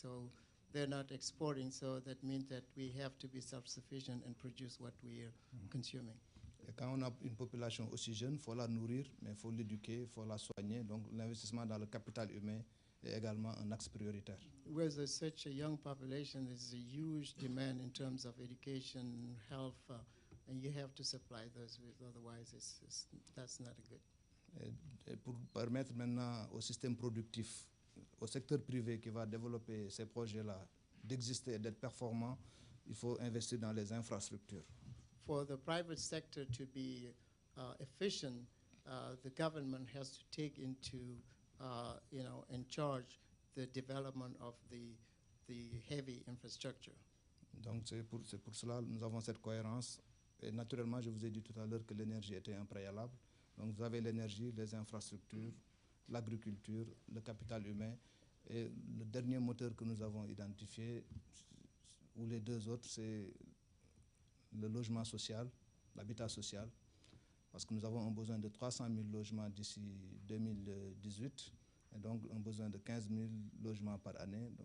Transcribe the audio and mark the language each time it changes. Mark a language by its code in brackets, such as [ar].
[en] So they're not exporting, so that means that we have to be self-sufficient and produce what we are consuming. [fr] Et quand on a une population aussi jeune, il faut la nourrir, mais il faut l'éduquer, il faut la soigner. Donc l'investissement dans le capital humain est également un axe prioritaire. [en] Whereas there's such a young population, there's a huge demand in terms of education, health, and you have to supply those with, otherwise that's not a good. [fr] Et pour permettre maintenant au système productif, au secteur privé qui va développer ces projets-là, d'exister et d'être performant, il faut investir dans les infrastructures. [en] For the private sector to be efficient, the government has to take into, in charge the development of the heavy infrastructure. [fr] Donc c'est pour cela que nous avons cette cohérence. Et naturellement, je vous ai dit tout à l'heure que l'énergie était un préalable. Donc vous avez l'énergie, les infrastructures, l'agriculture, le capital humain. Et le dernier moteur que nous avons identifié, ou les deux autres, c'est le logement social, l'habitat social, parce que nous avons un besoin de 300 000 logements d'ici 2018, et donc un besoin de 15 000 logements par année.